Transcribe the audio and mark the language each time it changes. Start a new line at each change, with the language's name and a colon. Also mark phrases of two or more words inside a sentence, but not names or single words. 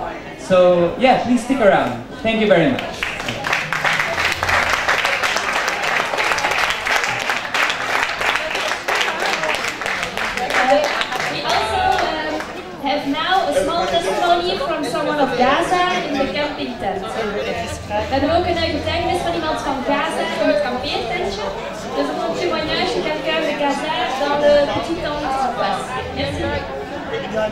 English: So yeah, please stick around. Thank you very much. From someone of Gaza in de camping tent.
Dutch: We hebben ook een getuigenis van iemand van Gaza in het kampeertentje.
French: Dus un témoignage de quelqu'un de Gaza dans le petit temple en face. Merci.